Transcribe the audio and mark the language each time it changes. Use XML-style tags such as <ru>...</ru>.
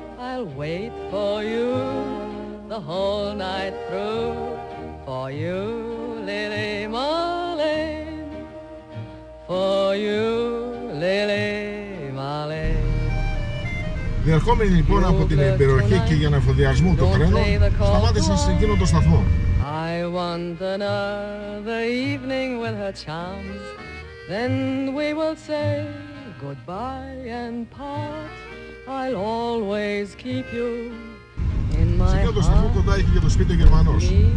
<en>I'll wait for you the whole night through, for you, Lily Marlene, for you, Lily Marlene.</en> <el>Διερχόμενοι λοιπόν από την περιοχή και για εφοδιασμό το τρένο, σταμάτησαν σε εκείνο το σταθμό.</el> <en>I want another evening with her charms, then we will say goodbye and part. I'll always keep you in my heart.</en> <el>Σε εκείνο το σταθμό κοντά είχε και το σπίτι ο Γερμανός.</el>